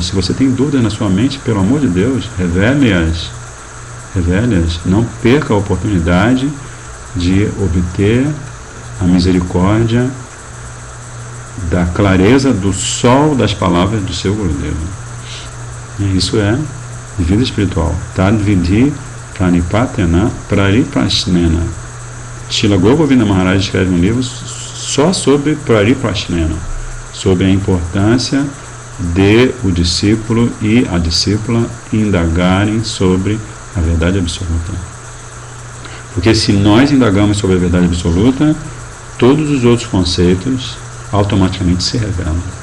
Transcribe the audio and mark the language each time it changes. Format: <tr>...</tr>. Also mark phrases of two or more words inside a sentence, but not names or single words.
<pt>Se você tem dúvida na sua mente, pelo amor de Deus, revele-as. Revele-as. Não perca a oportunidade de obter a misericórdia da clareza do sol das palavras do seu Gurudeva. Isso é vida espiritual.</pt> <sa>तद्विद्धि प्रणिपातेन परिप्रश्नेन.</sa> <pt>Srila Govinda Maharaj escreve um livro só sobre prariprasnena, sobre a importância de o discípulo e a discípula indagarem sobre a verdade absoluta. Porque se nós indagamos sobre a verdade absoluta, todos os outros conceitos automaticamente se revelam.</pt>